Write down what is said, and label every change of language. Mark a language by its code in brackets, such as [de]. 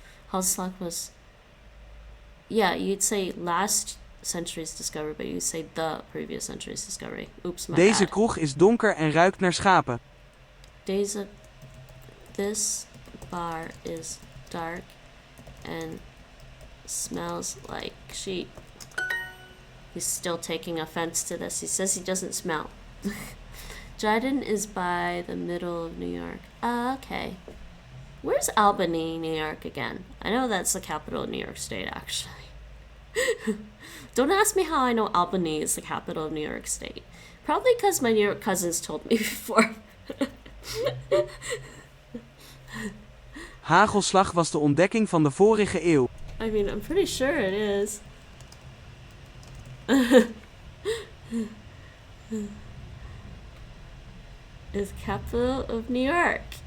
[en] Hagelslag was, yeah, you'd say last century's discovery, but you'd say the previous century's discovery. Oops, my [nl] Deze [en] bad. [nl] kroeg is donker en ruikt naar schapen. [en] This bar is dark and smells like sheep. He's still taking offense to this. He says he doesn't smell. Dryden is by the middle of New York. Okay. Where's Albany, New York again? I know that's the capital of New York State, actually. Don't ask me how I know Albany is the capital of New York State. Probably because my New York cousins told me before. [nl] Hagelslag was de ontdekking van de vorige eeuw. [en] I mean, I'm pretty sure it is. Is capital of New York.